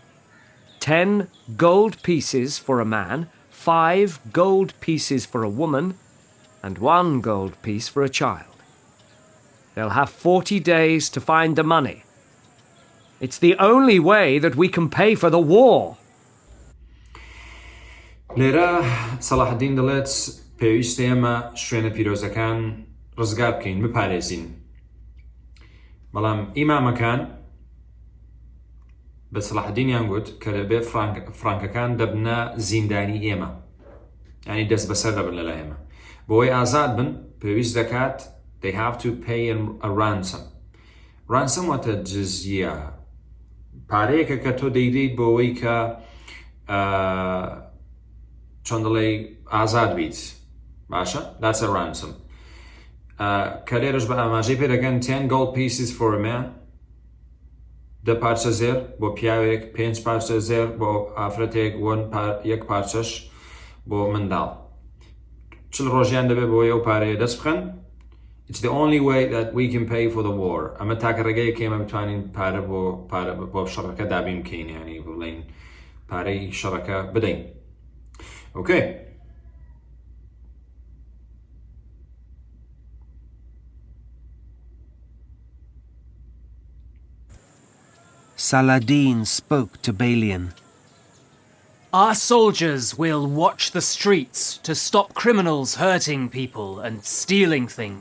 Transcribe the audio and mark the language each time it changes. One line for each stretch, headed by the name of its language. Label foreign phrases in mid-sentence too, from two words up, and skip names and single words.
English: 10 gold pieces for a man, 5 gold pieces for a woman, and 1 gold piece for a child. They'll have 40 days to find the money. It's the only way that we can pay for the war.
Central Kurdish: لێرە سەڵاحەدین دەڵێت پێویستە ئێمە شوێنە پیرۆزەکان ڕزگار بکەین، بپارێزین. بەڵام ئیمامەکان بە سەڵاحەدینیان گوت کە لەبێ فرانکەکان دەبنە زیندانی ئێمە، یعنی دەست بەسەر دەبن لەلای ئێمە. بۆی ئازاد بن پێویست دەکات
English: they have to pay a ransom.
Central Kurdish: ransom واتە جزیە، پارەیەکە کە تۆ دەیدەیت بۆەوەی کە چۆن دەڵێ ئازاد بیت.
English: باشە؟ That's a ransom.
Central Kurdish: کە لێرەش بە ئاماژەی پێ دەکەن
English: 10 gold pieces for a man،
Central Kurdish: 10 پارچە زێر بۆ پیاوێک، 5 پارچە زێر بۆ ئافرەتێک، 1 پارچەش بۆ منداڵ. 40 ڕۆژیان دەبێت بۆ ئەو پارەیە دەست بخەن.
English: It's the only way that we can pay for the war.
Central Kurdish: ئەمە تاکە ڕێگەیە کە ئێمە بتوانین پارە بۆ شەڕەکە دابین بکەین، یعنی بڵێن پارەی شەڕەکە بدەین.
English: Okay. Saladin spoke to Balian. Our soldiers will watch the streets to stop criminals hurting people and stealing things,